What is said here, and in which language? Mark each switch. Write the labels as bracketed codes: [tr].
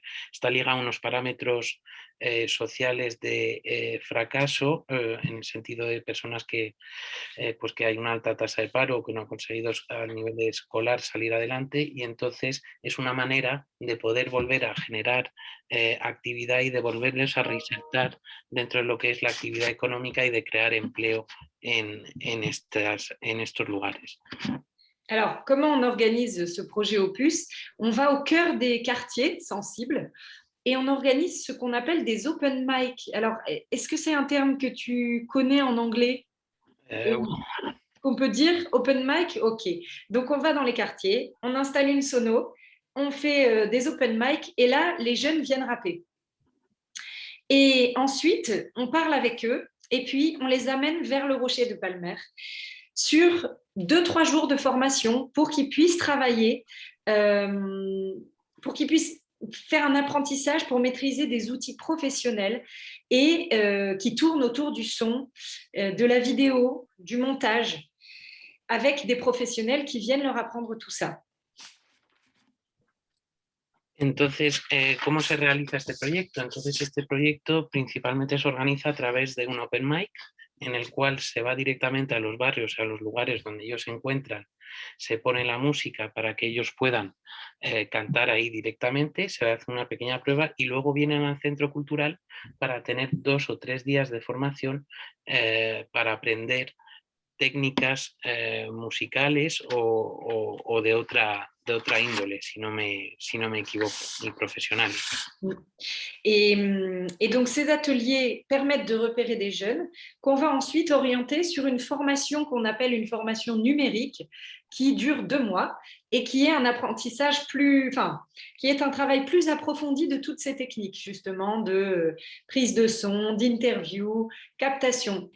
[es] está ligado a unos parámetros sociales de fracaso, en el sentido de personas que hay una alta tasa de paro, que no han conseguido a nivel escolar salir adelante, y entonces es una manera de poder volver a generar actividad y de volverles a reinsertar dentro de lo que es la actividad económica y de crear empleo en estos lugares. [fr] Alors, comment on organise ce projet Opus? On va au cœur des quartiers sensibles et on organise ce qu'on appelle des open mic. Alors, est-ce que c'est un terme que tu connais en anglais? Qu'on peut dire open mic? Ok. Donc, on va dans les quartiers, on installe une sono, on fait des open mic et là, les jeunes viennent rapper. Et ensuite, on parle avec eux et puis on les amène vers le Rocher de Palmer sur 2-3 jours de formation pour qu'ils puissent travailler, pour qu'ils puissent faire un apprentissage pour maîtriser des outils professionnels et qui tournent autour du son, de la vidéo, du montage, avec des professionnels qui viennent leur apprendre tout ça. [es] Entonces, ¿cómo se realiza este proyecto? Entonces, este proyecto principalmente se organiza a través de un open mic, en el cual se va directamente a los barrios, a los lugares donde ellos se encuentran, se pone la música para que ellos puedan cantar ahí directamente, se hace una pequeña prueba y luego vienen al centro cultural para tener 2 o 3 días de formación para aprender técnicas musicales o de otra índole, si no me equivoco, y profesionales. [fr] Et donc, ces ateliers permettent de repérer des jeunes qu'on va ensuite orienter sur une formation qu'on appelle une formation numérique qui dure 2 mois et qui est un apprentissage qui est un travail plus approfondi de toutes ces techniques, justement, de prise de son, d'interview, captation.